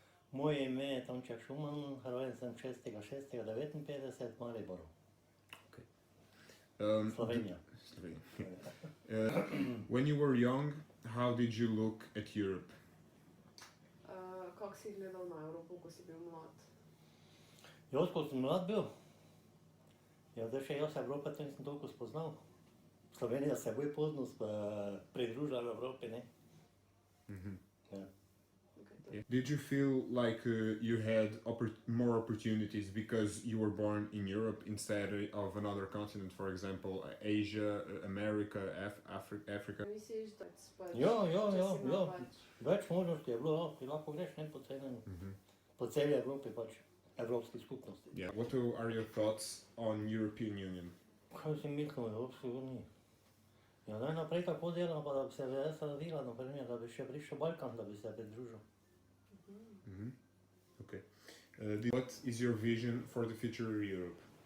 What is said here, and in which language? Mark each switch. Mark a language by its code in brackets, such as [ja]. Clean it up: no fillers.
[sl] Moje ime je Tonček Šuman, rojen sem 6.6.59 v Mariboru, Slovenija. [en] When you were young, how did you look at Europe? [sl] Kako si gledal na Evropo, ko si bil mlad? Jaz, ko sem mlad bil, zdaj še jaz Evrope to nisem toliko spoznal. Slovenija se je bolj pozno pridružila Evropi, ne? Ja. [en] Did you feel like you had more opportunities because you were born in Europe instead of another continent, for example, Asia, America, Africa? [sl] Misliš, da pač, Ja, če si imel več? več možnosti je bilo, ti lahko greš ne po celi Evropi pač, Evropski skupnosti. [en] Yeah. What are your thoughts on European Union? [sl] Kaj si mislil o Evropski uniji? Ja, naj naprej tako delam, pa da bi se VS razvila, naprimer, da bi še prišel Balkan, da bi se pridružil. [en] Okay. What is your vision for the future of Europe?